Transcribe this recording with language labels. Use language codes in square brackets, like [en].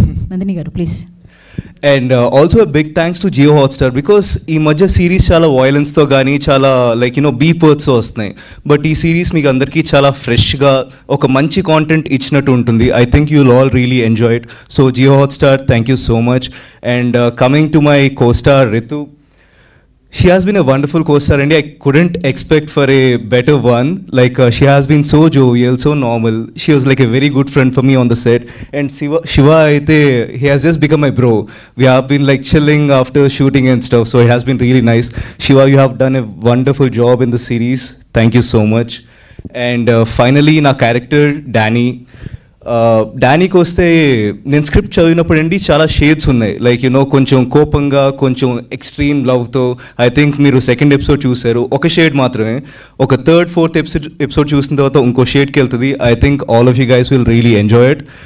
[te] నందిని గారు please. [en] and also big thanks to Jio Hotstar, because [te] ఈ మధ్య సిరీస్ చాలా వైలెన్స్తో కానీ చాలా లైక్ బీప్ వర్డ్స్తో వస్తున్నాయి. బట్ ఈ సిరీస్ మీకు అందరికీ చాలా ఫ్రెష్గా ఒక మంచి కాంటెంట్ ఇచ్చినట్టు ఉంటుంది. [en] I think you will all really enjoy it. So Jio Hotstar, thank you so much. And coming to my co-star Ritu, she has been a wonderful co-star and I couldn't expect for a better one. Like she has been so jovial, so normal. She was like a very good friend for me on the set. And Shiva aithe, he has just become my bro. We have been like chilling after shooting and stuff, so it has been really nice. Shiva, you have done a wonderful job in the series. Thank you so much. And finally na character Danny. [te] డానీకి వస్తే నేను script చదివినప్పుడు అండి చాలా shades ఉన్నాయి. Like కొంచెం కోపంగా, కొంచెం extreme లవ్తో. I think మీరు సెకండ్ ఎపిసోడ్ చూసారు, ఒక షేడ్ మాత్రమే. ఒక థర్డ్ ఫోర్త్ ఎపిసోడ్ చూసిన తర్వాత ఇంకో షేడ్కి వెళ్తుంది. [en] I think all of you guys will really enjoy it.